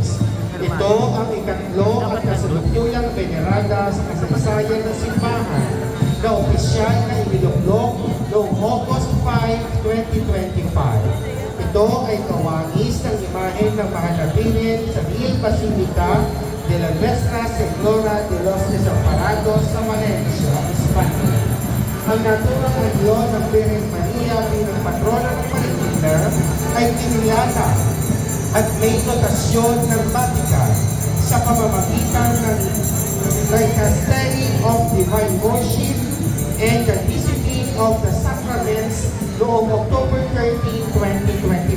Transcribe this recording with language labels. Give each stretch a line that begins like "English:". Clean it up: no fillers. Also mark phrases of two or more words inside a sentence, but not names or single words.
Filipino: Ito ang ikatlo at kasalukuyang venerada sa kasaysayan ng simbahan na opisyal na iniluklok noong August 5, ay kawangis ng imahe ng Mahal na Birhen sa Real Basilica de la Nuestra Señora de los Desamparados sa Valencia, Espanya. Ang naturang anyo ng Birhen Maria bilang patrona ng Marikina ay pinilata at may notasyon ng Vatican sa pamamagitan ng Dicastery of Divine Worship and the Discipline of the Sacraments noong October 13, 2025.